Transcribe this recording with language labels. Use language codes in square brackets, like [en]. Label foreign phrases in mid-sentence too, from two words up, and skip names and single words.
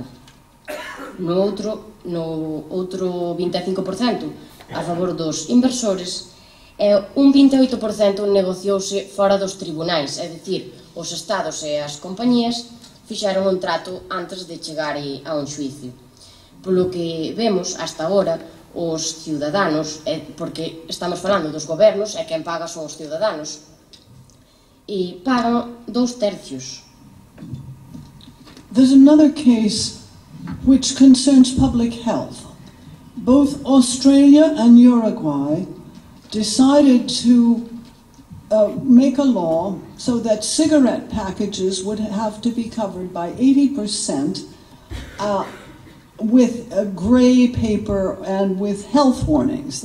[gl] No outro 25% a favor dos inversores e un 28% negociouse fora dos tribunais, é dicir, os Estados e as compañías fixeron un trato antes de chegar a un xuicio. Polo que vemos hasta agora, os ciudadanos, porque estamos falando dos gobernos e quen paga son os ciudadanos, e pagan 2/3. [en] There's another case which concerns public health. Both Australia and Uruguay decided to make a law so that cigarette packages would have to be covered by 80% with a gray paper and with health warnings.